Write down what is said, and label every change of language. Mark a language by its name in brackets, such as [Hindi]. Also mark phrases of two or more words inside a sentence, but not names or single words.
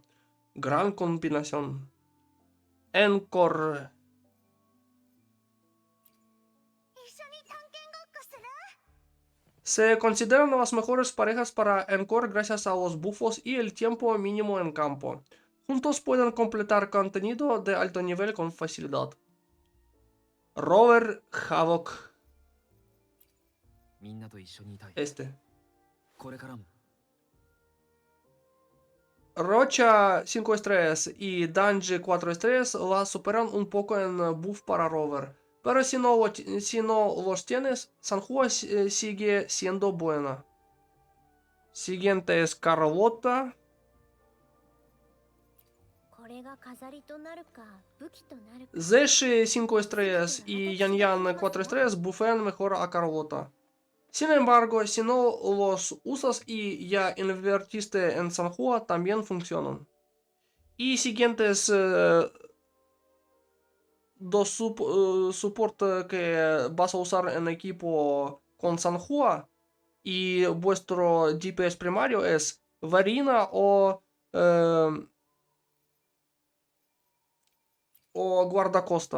[Spanish] Gran combinación. Encore. Se consideran las mejores parejas para Encore gracias a los buffos y el tiempo mínimo en campo. Juntos pueden completar contenido de alto nivel con facilidad. Rover Havok. [Japanese] みんなと一緒にいたい。 [Spanish] Este. [Japanese] これからも [Spanish] Rocha 5 estrellas y Danji 4 estrellas la superan un poco en buff para Rover. Pero si no los tienes, Sanhua sigue siendo buena. Siguiente es Carlota. [Japanese] これが飾りとなるか武器となるか [Spanish] Zeshi 5 estrellas y Yan Yan 4 estrellas buffean mejor a Carlota. Sin embargo, si no los usas y ya invertiste en Sanhua, también funcionan. Y siguientes dos support que vas a usar en equipo con Sanhua y vuestro DPS primario es Varina o guardacosta.